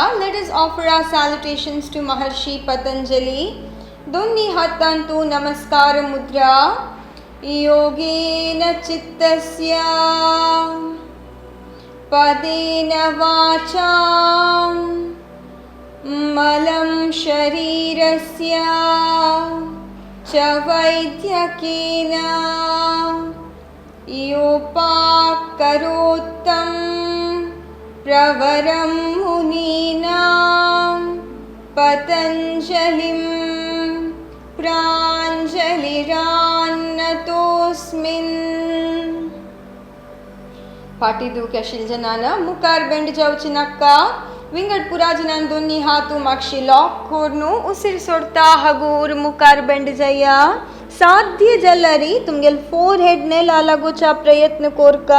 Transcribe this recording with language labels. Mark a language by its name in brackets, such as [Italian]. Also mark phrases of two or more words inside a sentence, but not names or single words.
[English] Let us offer our salutations to Maharshi Patanjali. [Konkani] दोन्ही हातांतू नमस्कार मुद्रा. [Sanskrit] योगेन चित्तस्य पदेन वाचा मलं शरीरस्य च वैद्यकेन योपाकरोत्तं प्रवरं मुनीनां पतञ्जलिं प्राञ्जलिरान्नतोऽस्मिन्. [Konkani] पाटी दुख आशिल्ल्या जनान मुखार बेंड जावची नाका. विंगड पुरा जनान दोन्ही हातू मागशी लॉक करून उसिर सोडता हगूर मुखार बेंड जाया. साध्य जल्लरी तुमगेल फोरहेड ने लागोचा प्रयत्न कोरका.